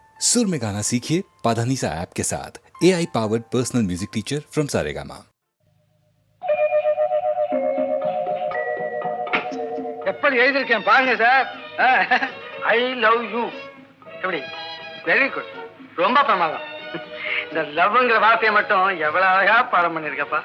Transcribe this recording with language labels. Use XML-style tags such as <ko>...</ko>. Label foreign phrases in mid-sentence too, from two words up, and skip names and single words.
<hi>सुर में गाना सीखिए पाधानीसा ऐप के साथ</hi> <en>AI powered personal music teacher from Saregama.</en> <ta>எப்படி எழுதிருக்கேன் பாருங்க சார்.</ta> <en>I love you. எப்படி? very good.</en> <ta>ரொம்ப பிரமாதம். இந்த லவ்ங்கிற வார்த்தையை மட்டும் எவ்வளவு அழகா பாடம் பண்ணிருக்கப்பா.</ta>